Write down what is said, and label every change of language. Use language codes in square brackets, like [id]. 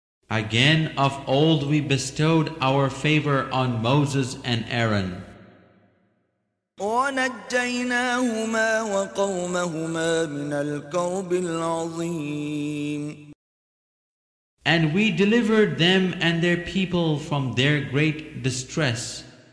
[en] Again of old we bestowed our favor on Moses and Aaron, [ar] ونجيناهما وقومهما من الكرب العظيم. [en] and we delivered them and their people from their great distress,